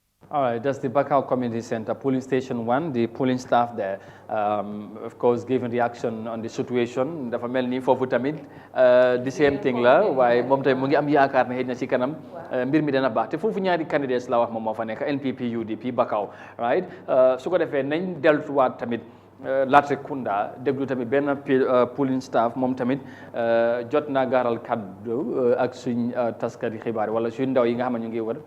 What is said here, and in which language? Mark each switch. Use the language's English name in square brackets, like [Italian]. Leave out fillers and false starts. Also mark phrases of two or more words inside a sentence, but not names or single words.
[English] All right, that's the Bakau Community Center, Polling Station 1, the polling staff there, of course, giving reaction on the situation. [Wolof] Dafa mel ni fofu tamit [English] the same thing [Wolof] la, waaye moom tamit mu ngi am yaakaar ne xëy na ci kanam mbir mi dana baax te foofu ñaari candidates la wax moom moo fa nekk NPP UDP Bakau, right? Su ko defee nañ delluwaat tamit Latrikunda déglu tamit benn [English] polling staff [Wolof] moom tamit jot naa gaaral kaddu ak suñ taskati xibaar wala suñ ndaw yi nga xam ne ñu ngi wër.